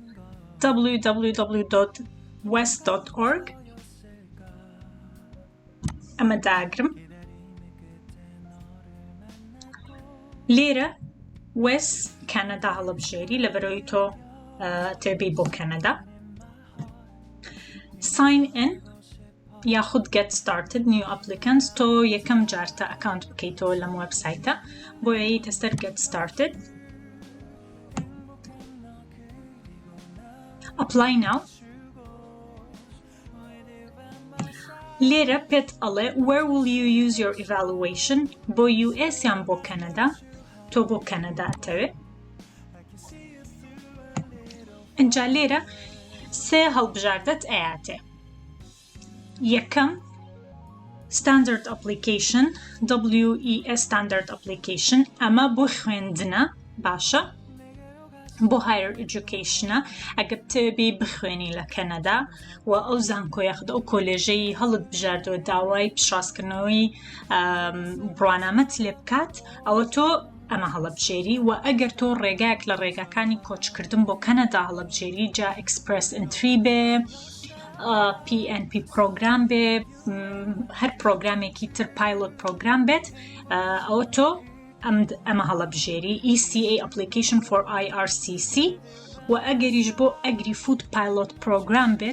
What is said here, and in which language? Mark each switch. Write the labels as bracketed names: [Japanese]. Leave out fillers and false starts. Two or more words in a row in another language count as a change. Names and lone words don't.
[Central Kurdish] www.west.org ئەمە داگرم لێرە West کەنەدا هەڵەبژێری لەبەرەوەی تۆ تێبی بۆ کەنەدا [English] sign in [Central Kurdish] یاخود [English] get started new applicants [Central Kurdish] تۆ یەکەم جارتە ئەکاونت بکەیتەوە لەم وێبسایتە بۆ یەیتە سەر [English] get started apply now [Central Kurdish] لێرە پێت ئەڵێ [English] where will you use your evaluation [Central Kurdish] بۆ US یان بۆ کەنەدا تۆ بۆ کەنەدا ئەتەوێ ئەنجا لێرە سێ هەڵبژاردەت ئەیاتێ یەکەم [English] standard application WES standard application [Central Kurdish] ئەمە بۆ خوێندنە باشە بۆ [English] higher education [Central Kurdish] ئەگەر تێبی بخوێنی لە کەنەدا و ئەو زانکۆیە ئەو کۆلێژەی هەڵت بژاردەوە داوای پشتڕاستکردنەوەی بڕوانامەت لێ بکات ئەوە تۆ ئەمە هەڵەبژێری و ئەگەر تۆ ڕێگایەک لە ڕێگاکانی کۆچکردن بۆ کەنەدا هەڵەبژێری جا [English] express entry [Central Kurdish] بێ PNP پرۆگرام بێ هەر پرۆگرامێکی تر [English] pilot program [Central Kurdish] بێت ئەوە تۆ ئەمە هەڵەبژێری [English] ECA application for IRCC [Central Kurdish] و ئەگەریش بۆ [English] agri-food pilot program [Central Kurdish] بێت